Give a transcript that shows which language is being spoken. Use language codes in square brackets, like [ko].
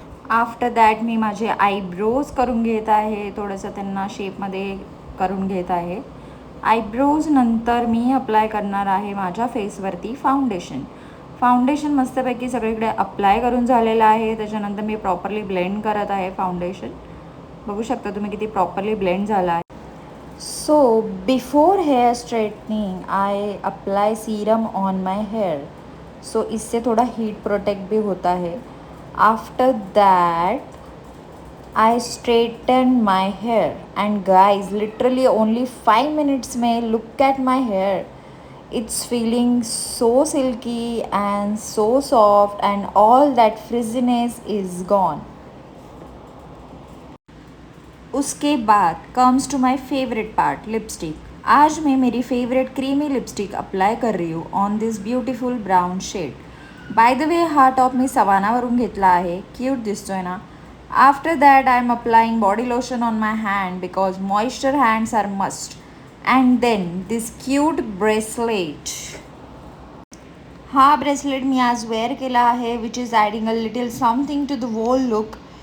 [mr] After that मी माझे eyebrows करून घेत आहे, थोडंसं त्यांना शेपमध्ये करून घेत आहे. आयब्रोज नंतर मी अप्लाय करणार आहे माझ्या फेसवरती फाउंडेशन मस्तपैकी सगळीकडे अप्लाय करून झालेलं आहे. त्याच्यानंतर मी प्रॉपरली ब्लेंड करत आहे फाउंडेशन. बघू शकता तुम्ही किती प्रॉपरली ब्लेंड झाला आहे. [en] So before hair straightening I apply serum on my hair. [hi] सो इससे थोड़ा हीट प्रोटेक्ट भी होता है. [en] After that I straighten my hair and guys literally only 5 minutes में look at my hair. It's feeling so silky and so soft and all that frizziness is gone. [hi] उसके बाद comes to my favourite part, lipstick. आज मैं मेरी favourite creamy lipstick apply कर रही हूँ [en] On this beautiful brown shade. By the way [mr] हा top मी सवानावरून घेतला आहे, क्यूट दिसतोय ना. [en] After that I am applying body lotion on my hand because moisture hands are must. And then this cute bracelet. [mr] हा bracelet मी आज wear केला आहे [en] Which is adding a little something to the whole look.